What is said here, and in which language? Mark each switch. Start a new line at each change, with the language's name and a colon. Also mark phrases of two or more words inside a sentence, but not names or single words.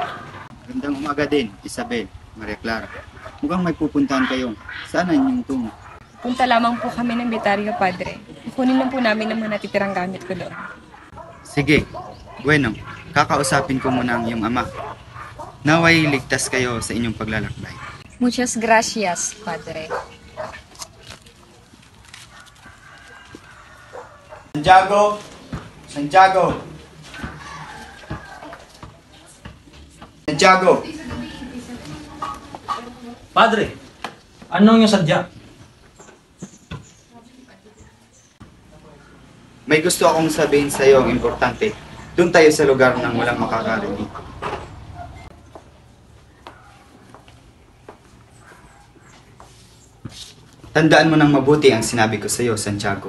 Filipino: Magandang umaga din, Isabel, Maria Clara. Mukhang may pupuntahan kayo. Saan ang inyong tungo? Punta lamang po kami ng Betario, Padre. Kunin lang po namin ang mga natitirang gamit ko doon. Sige, bueno, kakausapin ko muna ang iyong ama. Naway ligtas kayo sa inyong paglalakbay.
Spanish: Muchas gracias, Padre.
Filipino: Santiago! Santiago! Santiago! Padre, anong yung sadya? May gusto akong sabihin sa iyo ang importante. Doon tayo sa lugar ng walang makakarinig. Tandaan mo nang mabuti ang sinabi ko sa iyo, Santiago.